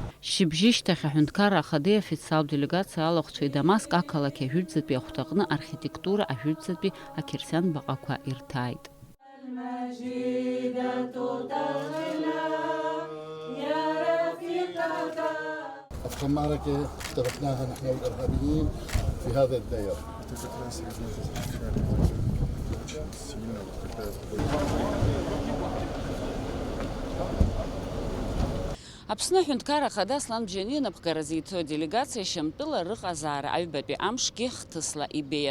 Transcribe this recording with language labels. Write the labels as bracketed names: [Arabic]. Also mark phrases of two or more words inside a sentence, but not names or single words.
[Abkhazian] Шьыбжьышьҭахь аҳәынҭқарра ахадеи афициалтә делегациа алахәцәеи Дамаск ақалақь ажәытәӡатәи ахәҭаҟны архитектура ажәытәӡатәи ақьырсиан баҟақәа ирҭааит. [Arabic] المعركة اتفقناها نحن والإرهابيين في هذا الدير. [Abkhazian] Аԥсны аҳәынҭқарра ахада Аслан Бџьани инапхгара зиҭо делегациа Шьамтәыла рыҟазаара аҩбатәи амшгьы хҭысла ибеиан.